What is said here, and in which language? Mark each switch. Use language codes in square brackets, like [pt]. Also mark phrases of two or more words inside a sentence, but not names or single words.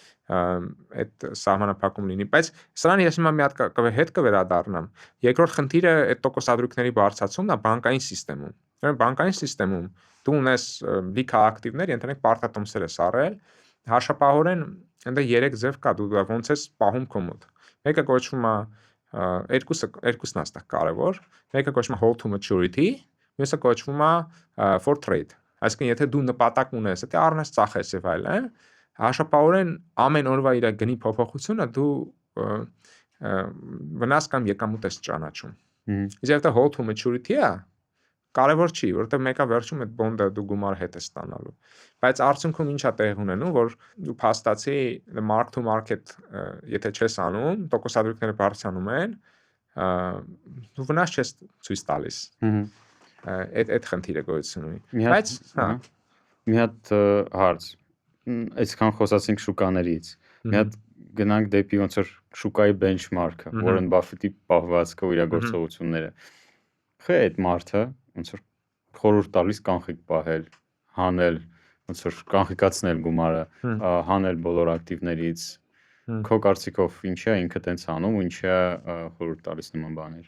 [hy] այդ սահմանափակում լինի, բայց սրան ես հիմա մի հատ հետ կվերադառնամ։ Երկրորդ խնդիրը այդ տոկոսադրույքների բարձրացումն է բանկային համակարգում։ Օրինակ բանկային համակարգում դու ունես լիքը ակտիվներ, ենթադրենք պարտատոմսեր ես առել, հաշապահորեն այնտեղ 3 ձև կա, դու ոնց ես պահում քո մոտ։ Մեկը կոչվում է երկուսն է այստեղ կարևոր, մեկը կոչվում է [en] hold to maturity, [hy] մյուսը կոչվում է for trade։ Այսինքն եթե դու նպատակ ունես, եթե առնես ծախես եւ այլն, հաշապահորեն ամեն օրվա իր գնի փոփոխությունը դու վնաս կամ եկամուտ ես ճանաչում։ Իսկ եթե [en] hold to maturity- [hy] ը կարևոր չի, որովհետեւ մեկը վերջում այդ բոնդը դու գումար հետ ես ստանալու։ Բայց արդյունքում ինչա տեղ ունենում, որ դու փաստացի [en] mark to market [hy] եթե չես անում, տոկոսադրույքները բարձրանում են, դու վնաս չես ցույց տալիս։ Այդ խնդիրը գոյություն ունի։ Բայց մի հատ հարց, այսքան խոսացինք շուկաներից, մի հատ գնանք դեպի ոնց որ շուկայի benchmark-ը, Warren Buffett-ի պահվածքը ու իր գործողությունները։ Խե այդ մարդը ոնց որ խորհուրդ տալիս կանխիկ պահել, հանել, ոնց որ կանխիկացնել գումարը, հանել բոլոր ակտիվներից։ Քո կարծիքով ինչա ինքը տենց անում ու ինչա խորհուրդ տալիս նման բաներ։